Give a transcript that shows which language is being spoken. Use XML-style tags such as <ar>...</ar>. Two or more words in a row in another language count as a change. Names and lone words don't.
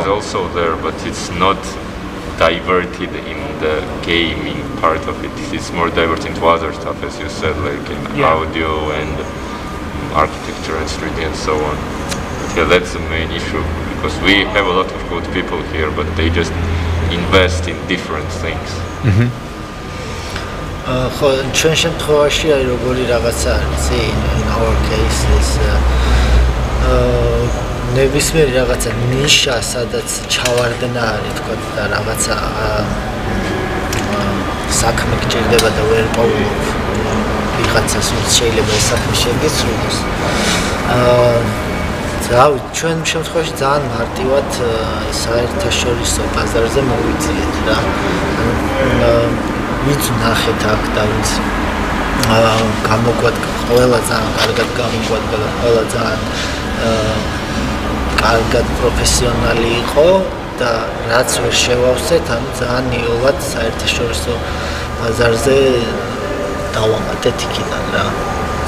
<en>The skill is also there, but it's not diverted in the gaming part of it. It's more diverted into other stuff, as you said, like in audio and architecture and 3D and so on. But yeah, that's the main issue, because we have a lot of good people here, but they just invest in different things.</en> <ka>ჩვენ შემთხვევაში როგორი რაღაცა არის</ka> <en>in our case is</en> <ka>ნებისმიერი რაღაცა ნიშა, სადაც ჩავარდნა არის, თქო, და რაღაცა საქმე გჭირდება და ვერ პოულობ ვიღაცას, ვინც შეიძლება ეს საქმე შეგეცვლოს. ჩვენ შემთხვევაში ძალიან მარტივად საერთაშორისო ბაზარზე მოვიწიეთ და ვინც ნახეთ აქ და ვინც გამოგვადგა, ყველა ძალიან კარგად გამოგვადგა და ყველა ძალიან კარგად პროფესიონალი იყო და რაც ვერ შევავსეთ, ანუ ძალიან იოლად საერთაშორისო ბაზარზე დავამატეთ იქიდან რა.</ka>